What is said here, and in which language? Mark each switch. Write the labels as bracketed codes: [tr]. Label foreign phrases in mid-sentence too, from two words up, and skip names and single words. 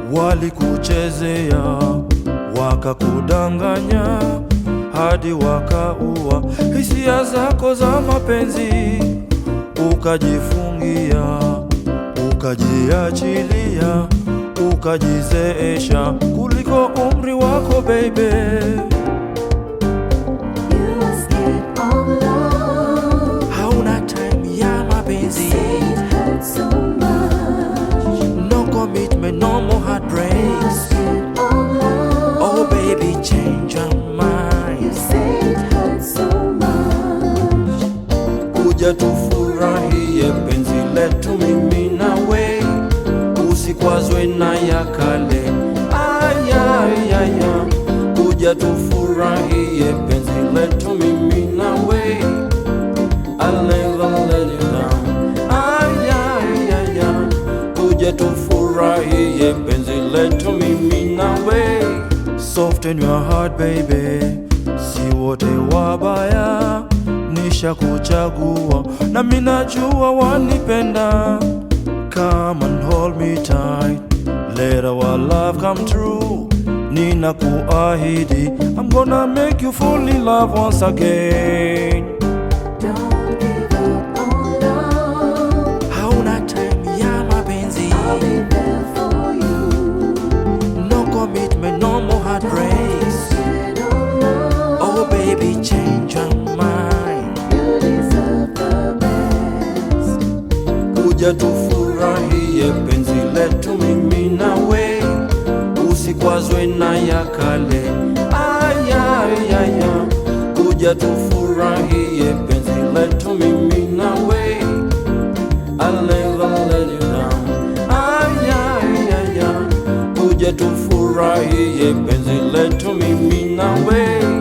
[sw] Walikuchezea, wakakudanganya, hadi wakaua hisia zako za mapenzi. Ukajifungia, ukajiachilia, ukajizeesha kuliko umri wako, [en] baby. You are scared of love. [sw] Hauna time ya mapenzi. [en] Say it hurts so much. No commitment, no more heartbreaks. You are scared of love. Oh, baby, change your mind. You say it hurts so much. [sw] Kuja tufurahie penzi letu mimi na we, usikwazwe na ya kale. Ay, ay, ay, ay. Kuja tufurahie penzi letu mimi na we. [en] I'll never let you down. Ay, ay, ay, ay. [sw] Kuja tufurahie penzi letu mimi na we. [en] Soften your heart, baby. [sw] Si wote wabaya, nishakuchagua, na mimi najua wanipenda. [en] Come and hold me tight, let our love come true. Ninakuahidi, I'm gonna make you fall in love once again. Don't give up on love. [sw] Hauna time ya mapenzi. [en] I'll be there for you. No commitment, no more heartbreaks. Scared of love. Oh, baby, change your mind. You deserve the best. [sw] Kuja tufurahie penzi letu mimi na we, usikwazwe na ya kale. Ay, ay, ay, ay. Kuja tufurahie penzi letu mimi na we. [en] I'll never let you down. Ay, ay, ay, ay. [sw] Kuja tufurahie penzi letu mimi na we.